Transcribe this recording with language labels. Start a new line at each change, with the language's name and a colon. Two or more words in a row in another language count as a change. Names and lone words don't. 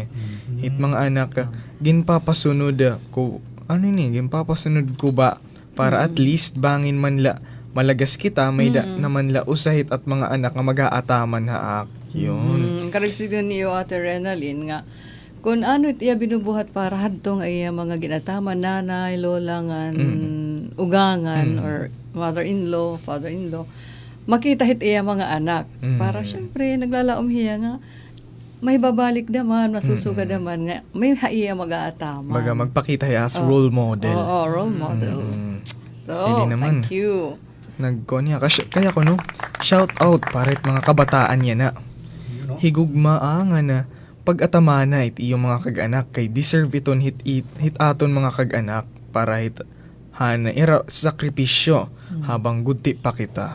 Waray: It mga anak ginpapasunod ko ginpapasunod ko ba para at least bangin man la malagas kita may naman la usahit at mga anak nga mag-aataman haak.
Filipino: Yun.
Waray: Karagsido niyo Ate Renalyn nga
Filipino: Kung ano
Waray: it iya binubuhat para hadto nga iya mga ginataman, nanay, lola nga ugangan
English: or mother-in-law, father-in-law,
Waray: makita hit iya mga anak. Para syempre naglalaom hiya nga may babalik naman, masusuga naman nga may haiya mag-aataman. Magpakita hiya
English: as role model.
Waray: Oo,
English: role model.
Waray: So, Sige naman.
English: thank you.
Waray: Nagkonya kaya ko no.
English: Shout out
Waray: para it mga kabataan niya na. Higugmaa nga na pag-atamana it iyong mga kag-anak kay deserve iton hit aton mga kag-anak para hit hana ira sakripisyo habang gudti pa kita.